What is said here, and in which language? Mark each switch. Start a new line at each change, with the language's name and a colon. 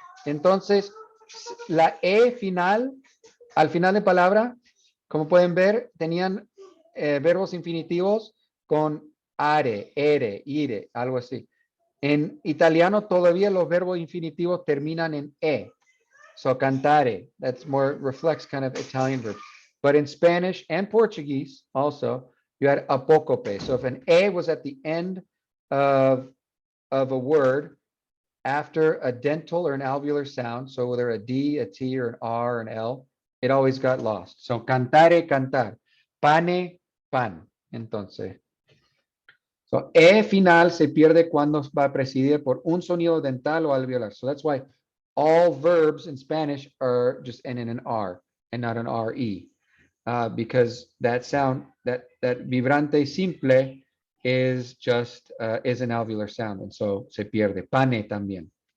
Spanish: Entonces, la E final, al final de palabra, como pueden ver, tenían verbos infinitivos con are, ere, ire, algo así. En italiano todavía los verbos infinitivos terminan en E.
English: So cantare, that's more reflects kind of Italian verbs. But in Spanish and Portuguese also, you had apócope. So if an E was at the end of a word after a dental or an alveolar sound, so whether a D, a T, or an R, or an L, it always got lost. So cantare, cantar. Pane, pan.
Spanish: Entonces,
English: so
Spanish: E final se pierde cuando va precedida por un sonido dental o alveolar.
English: So that's why all verbs in Spanish are just ending in an R and not an RE. Because that sound, that vibrante simple is just is an alveolar sound, and so
Spanish: se pierde. Pane también.